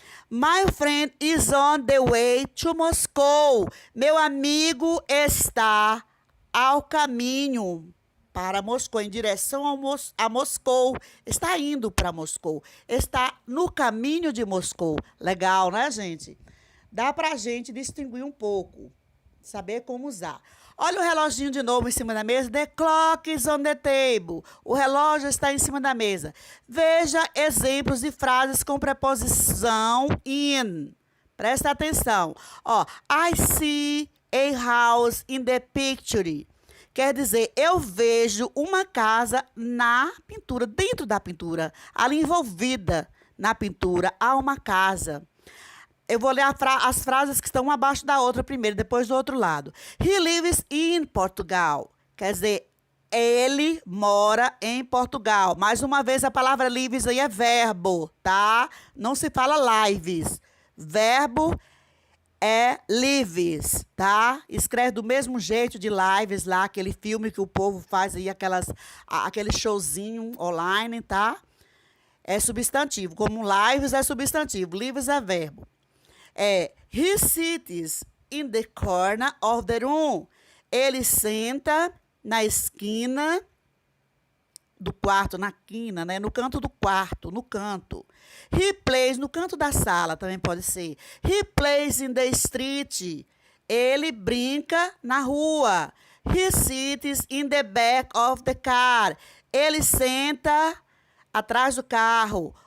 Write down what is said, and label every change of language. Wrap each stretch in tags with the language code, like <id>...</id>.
<en>My friend is on the way to Moscow.</en> <pt>Meu amigo está ao caminho para Moscou, em direção a Moscou. Está indo para Moscou. Está no caminho de Moscou. Legal, né, gente? Dá para a gente distinguir um pouco, saber como usar. Olha o reloginho de novo em cima da mesa.</pt> <en>The clock is on the table.</en> <pt>O relógio está em cima da mesa. Veja exemplos de frases com preposição in. Presta atenção.</pt> <en>Ó, I see a house in the picture.</en> <pt>Quer dizer, eu vejo uma casa na pintura, dentro da pintura, ali envolvida na pintura, há uma casa. Eu vou ler as frases que estão uma abaixo da outra primeiro, depois do outro lado.</pt> <en>He lives in Portugal.</en> <pt>Quer dizer, ele mora em Portugal. Mais uma vez, a palavra lives aí é verbo, tá? Não se fala lives. Verbo é lives, tá? Escreve do mesmo jeito de lives lá, aquele filme que o povo faz aí, aquele showzinho online, tá? É substantivo. Como lives é substantivo, lives é verbo.</pt> <en>He sits in the corner of the room.</en> <pt>Ele senta na esquina do quarto, na quina, né? No canto do quarto, no canto.</pt> <en>He plays,</en> <pt>no canto da sala também pode ser.</pt> <en>He plays in the street.</en> <pt>Ele brinca na rua.</pt> <en>He sits in the back of the car.</en> <pt>Ele senta atrás do carro.</pt>